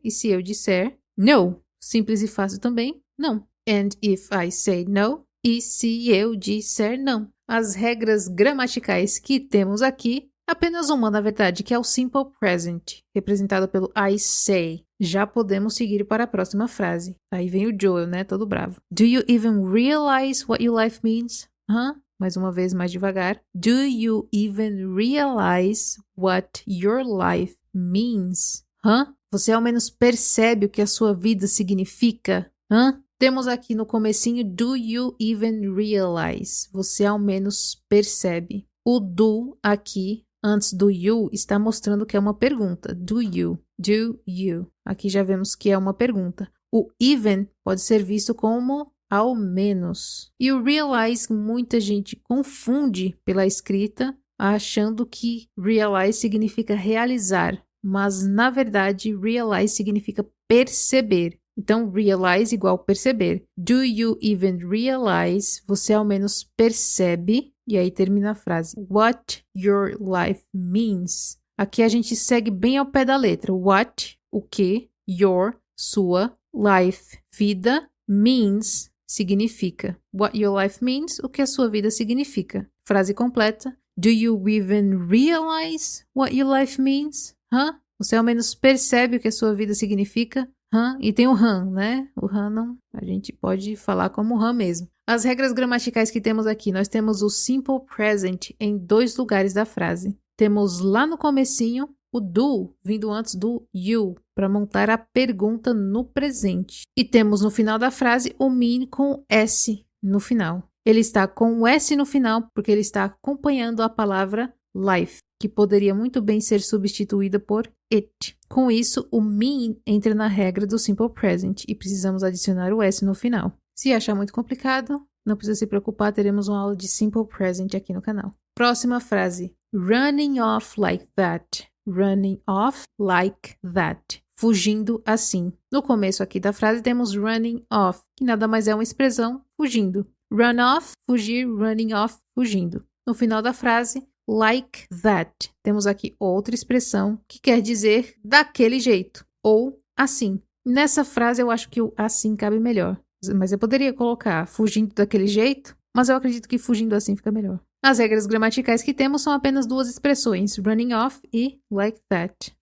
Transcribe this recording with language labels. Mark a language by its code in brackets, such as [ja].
[pt] E se eu disser no, simples e fácil também, não. [en] And if I say no, [pt] e se eu disser não. as regras gramaticais que temos aqui, apenas uma, na verdade, que é o simple present, representado pelo I say. Já podemos seguir para a próxima frase. Aí vem o Joel, né? Todo bravo. [en] Do you even realize what your life means? [pt] Mais uma vez, mais devagar. [en] Do you even realize what your life means? [pt] Você ao menos percebe o que a sua vida significa? Temos aqui no comecinho, [en] do you even realize? [pt] Você ao menos percebe. O do aqui, antes do you, está mostrando que é uma pergunta. [en] Do you? Do you? [pt] Aqui já vemos que é uma pergunta. O even pode ser visto como ao menos. E o realize, muita gente confunde pela escrita, achando que realize significa realizar. Mas, na verdade, realize significa perceber. Então, realize igual perceber. [en] Do you even realize? [pt] Você ao menos percebe. E aí termina a frase. [en] What your life means. [pt] Aqui a gente segue bem ao pé da letra. What, o que, your, sua, life, vida, means, significa. [en] What your life means, [pt] o que a sua vida significa. Frase completa. [en] Do you even realize what your life means? [pt] Você ao menos percebe o que a sua vida significa? E tem o né? O não, a gente pode falar como mesmo. As regras gramaticais que temos aqui, nós temos o simple present em 2 lugares da frase. Temos lá no comecinho o do, vindo antes do you, para montar a pergunta no presente. E temos no final da frase o mean com S no final. Ele está com o S no final porque ele está acompanhando a palavra life, que poderia muito bem ser substituída por it. Com isso, o mean entra na regra do simple present e precisamos adicionar o S no final. Se achar muito complicado, não precisa se preocupar, teremos uma aula de simple present aqui no canal. Próxima frase. [en] Running off like that. Running off like that. [pt] Fugindo assim. No começo aqui da frase temos running off, que nada mais é uma expressão fugindo. Run off, fugir, running off, fugindo. No final da frase, like that. Temos aqui outra expressão que quer dizer daquele jeito ou assim. Nessa frase eu acho que o assim cabe melhor. Mas eu poderia colocar fugindo daquele jeito, mas eu acredito que fugindo assim fica melhor. As regras gramaticais que temos são apenas 2 expressões, running off e like that.